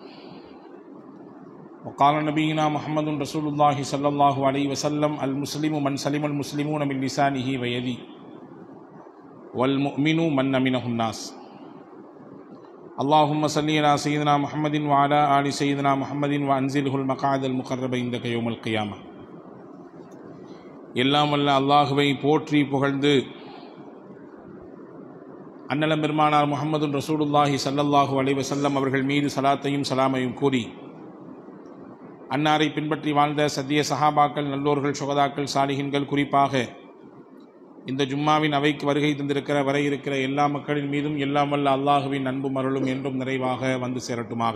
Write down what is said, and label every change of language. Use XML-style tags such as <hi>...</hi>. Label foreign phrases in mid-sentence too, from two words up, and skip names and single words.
<ar>وقال نبينا محمد رسول الله صلى الله عليه وسلم: المسلم من سلم المسلمون من لسانه ويده والمؤمن من أمنه الناس. اللهم صل على سيدنا محمد وعلى آل سيدنا محمد وأنزله المقعد المقرب عندك يوم القيامة.</ar> <ta>எல்லாம் வல்ல அல்லாஹுவை போற்றி புகழ்ந்து அன்னலம் பெருமானார் முஹம்மது</ta> <ar>رسول الله صلى الله عليه وسلم</ar> <ta>அவர்கள் மீது சலாத்தையும் சலாமையும் கூறி, அன்னாரை பின்பற்றி வாழ்ந்த சத்திய சஹாபாக்கள், நல்லோர்கள், சுகதாக்கள், சாலிஹின்கள், குறிப்பாக இந்த ஜும்மாவின் அவைக்கு வருகை தந்திருக்கிற வர இருக்கிற எல்லா மக்களின் மீதும் எல்லாம் வல்ல அல்லாஹுவின் அன்பும் அருளும் என்றும் நிறைவாக வந்து சேரட்டுமாக.</ta>